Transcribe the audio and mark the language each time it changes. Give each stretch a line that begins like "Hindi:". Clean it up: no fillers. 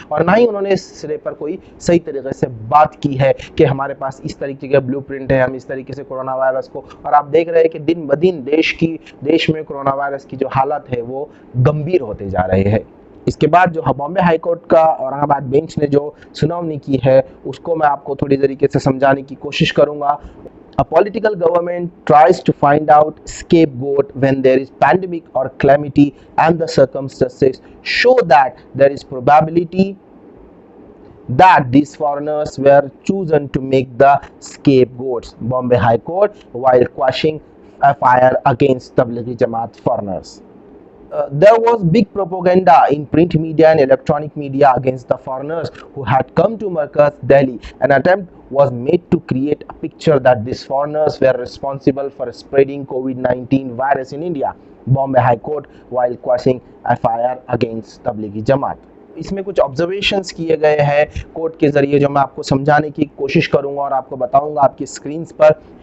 Hindi: और ना ही उन्होंने इस सिरे पर कोई सही तरीके से बात की है कि हमारे पास इस तरीके का ब्लूप्रिंट है, हम इस तरीके से कोरोना वायरस को। और आप देख रहे हैं कि दिन ब दिन देश में कोरोना वायरस की जो हालत है वो गंभीर होते जा रहे हैं। इसके बाद जो बॉम्बे हाई कोर्ट का औरंगाबाद बेंच ने जो सुनवाई की है उसको मैं आपको थोड़ी तरीके से समझाने की कोशिश करूंगा।
English: A political government tries to find out scapegoat when there is pandemic or calamity and the circumstances show that there is probability that these foreigners were chosen to make the scapegoats. Bombay High Court while quashing FIR against Tablighi Jamaat foreigners. There was big propaganda in print media and electronic media against the foreigners who had come to Markaz, Delhi. An attempt was made to create a picture that these foreigners were responsible for spreading COVID-19 virus in India. Bombay High Court while quashing FIR against Tablighi Jamaat.
Hindi: इसमें कुछ observations किए गए हैं court के जरिए जो मैं आपको समझाने की कोशिश करूंगा और आपको बताऊंगा आपकी स्क्रीन्स पर।